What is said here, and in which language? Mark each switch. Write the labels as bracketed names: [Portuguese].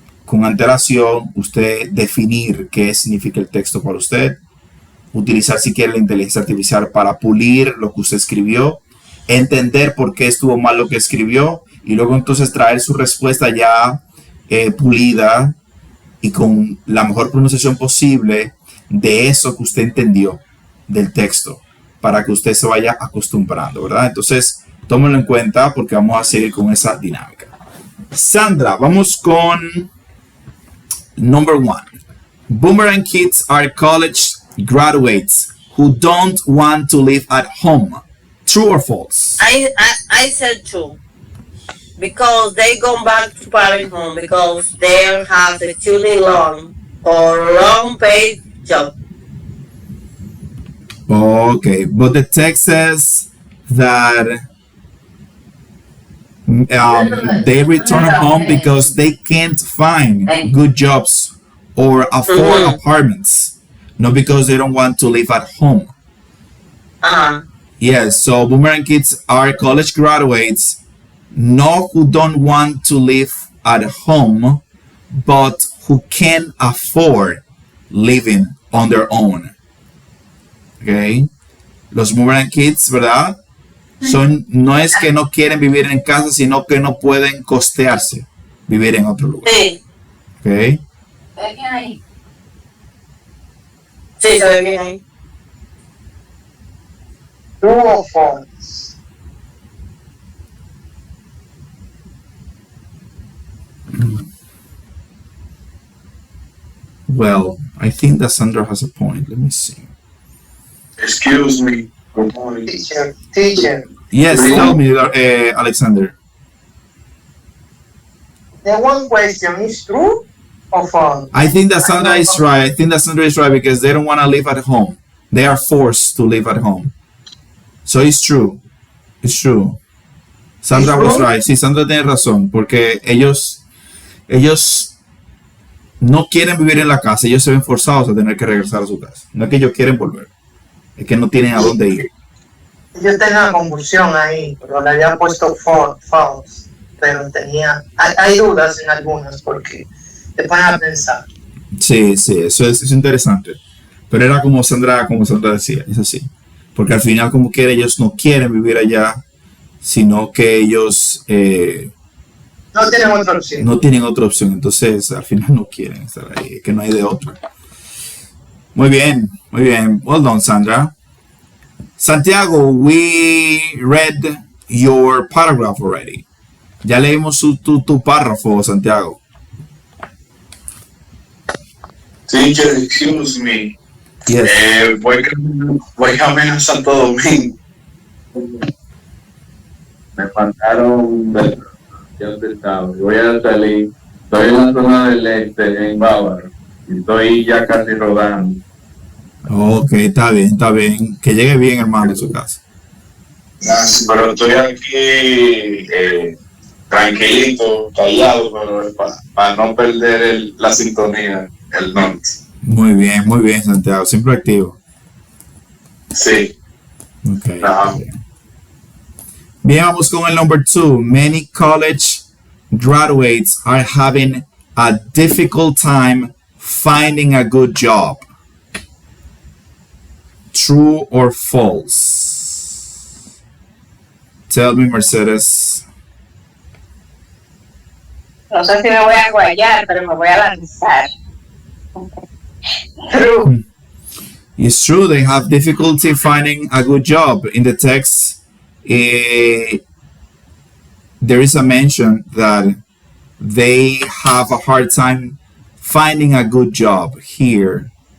[Spanish] con antelación, usted definir qué significa el texto para usted, utilizar si quiere la inteligencia artificial para pulir lo que usted escribió, entender por qué estuvo mal lo que escribió y luego entonces traer su respuesta ya pulida y con la mejor pronunciación posible de eso que usted entendió del texto para que usted se vaya acostumbrando, ¿verdad? Entonces, tómenlo en cuenta porque vamos a seguir con esa dinámica. Sandra, vamos con [English] number 1. Boomerang kids are college graduates who don't want to live at home. True or false? I said true. Because they go back to parent home because they have a student loan or long paid job. Okay, but the text says that they return home because they can't find good jobs or afford apartments, not because they don't want to live at home. Yes, so boomerang kids are college graduates, not who don't want to live at home, but who can afford living on their own. [Spanish] Okay, los boomerang kids, ¿verdad? No es que no quieren vivir en casa, sino que no pueden costearse vivir en otro lugar. Sí. [English] Okay. [Spanish] Sí, se ve bien ahí. [English] True or false? Well, I think that Sandra has a point. Let me see. Excuse me. Good morning. Teacher, Yes, tell me, Alexander. the one question is true or false? I think that Sandra is right. I think that Sandra is right because they don't want to live at home. They are forced to live at home. So it's true. It's true. Sandra was right. [Spanish] Sí, Sandra tiene razón porque ellos no quieren vivir en la casa. Ellos se ven forzados a tener que regresar a su casa. No es que ellos quieren volver. Es que no tienen a dónde ir. Yo tenía una confusión ahí, pero le había puesto false, pero hay dudas en algunas porque te ponen a pensar. Sí, eso es interesante. Pero era como Sandra decía, es así. Porque al final, como quiera, ellos no quieren vivir allá, sino que ellos No tienen otra opción. no tienen otra opción. Entonces, al final no quieren estar ahí, que no hay de otra. Muy bien. [English] Well done, [Spanish] Sandra. [English] Santiago, we read your paragraph already. [Spanish] Ya leímos tu párrafo, Santiago. [English] Teacher, excuse me. Yes. [Spanish] Voy camino a Santo Domingo. Me faltaron del estado. Voy a salir. Estoy en la zona del este, en Bávaro. Y estoy ya casi rodando. Ok, está bien. Que llegue bien, hermano, a su casa. Pero estoy aquí tranquilito, callado, pero para no perder la sintonía, el norte. Muy bien, Santiago. Siempre activo. Sí. [English] Okay. [Spanish] Bien, vamos con el [English] number 2. Many college graduates are having a difficult time finding a good job. True or false? Tell me, Mercedes. [Spanish] No sé si me voy a guayar, pero me voy a lanzar. [English] True. It's true, they have difficulty finding a good job. In the text, there is a mention that they have a hard time finding a good job here.